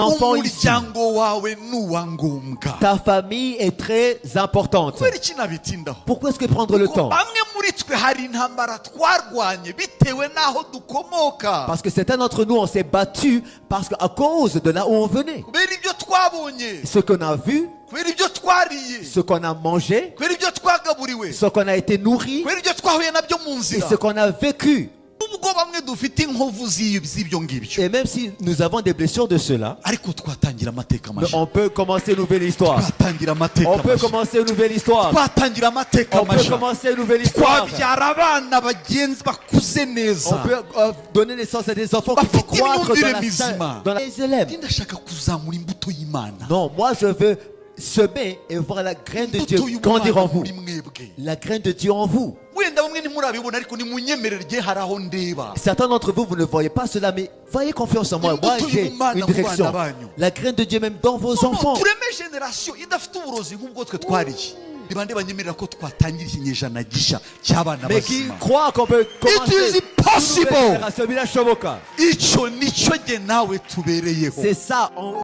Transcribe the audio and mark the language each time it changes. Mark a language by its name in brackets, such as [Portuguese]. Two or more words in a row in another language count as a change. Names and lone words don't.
[French] enfants ici. [Kinyarwanda] umuryango wawe nuwa ngombwa. [French] Ta famille est très importante. [Kinyarwanda] Kubera iki nabitindaho? [French] Pourquoi est-ce que prendre le [Kinyarwanda] Kuko [French] temps? [Kinyarwanda] bamwe muri twe hari intambara twarwanye bitewe n'aho dukomoka. [French] Parce que certains d'entre nous, on s'est battus parce qu'à cause de là où on venait. [Kinyarwanda] Kubera ibyo twabonye, [French] Ce qu'on a vu, [Kinyarwanda] kubera ibyo twariye, [French] ce qu'on a mangé, [Kinyarwanda] kubera ibyo twagaburiwe, [French] ce qu'on a été nourri [Kinyarwanda] kubera ibyo twahuye nabyo mu [French] et [Kinyarwanda] nzira. [French] ce qu'on a vécu. [Kinyarwanda] Ubwo bamwe dufite inkovu z'ibyo ngibyo, [French] Et même si nous avons des blessures de cela, [Kinyarwanda] ariko twatangira amateka [French] mais [Kinyarwanda] mashya. [French] on peut commencer une nouvelle histoire. [Kinyarwanda] Twatangira amateka [French] On peut [Kinyarwanda] mashya. [French] commencer une nouvelle histoire. [Kinyarwanda] Twatangira amateka [French] On peut [Kinyarwanda] mashya. [French] commencer une nouvelle histoire. [Kinyarwanda] Twabyara abana bagenzi bakuze [French] On [Kinyarwanda] neza. [French] peut donner naissance à des enfants qui vont [Kinyarwanda] Bafite [French] croître dans [Kinyarwanda] imyumvire [French] la [Kinyarwanda] mizima. [French] dans les élèves. [Kinyarwanda] Ndi ndashaka kuzamura imbuto y'Imana. [French] Non, moi je veux semer et voir la graine de Dieu [Kinyarwanda] Imbuto [French] grandir en [Kinyarwanda] y'Imana [French] vous. [Kinyarwanda] muri mwebwe. [French] La graine de Dieu en vous. [Kinyarwanda] Wenda bamwe ntimurabibona ariko nimunyemerere rye hari aho ndeba. [French] Certains d'entre vous, vous ne voyez pas cela, mais voyez confiance en moi. Moi, j'ai une direction. La graine de Dieu même dans vos enfants. [Kinyarwanda] Tureme generation idafite uburozi nk'ubwo twe twariye. Bande banyemerera ko twatangira ikinyejana gisha cy'abana [French] Mais qui [Kinyarwanda] bazima. [French] croient qu'on peut commencer [English] It is possible. [French] une nouvelle génération. [Kinyarwanda] Icyo nicyo jye nawe tubereyeho. [French] C'est ça.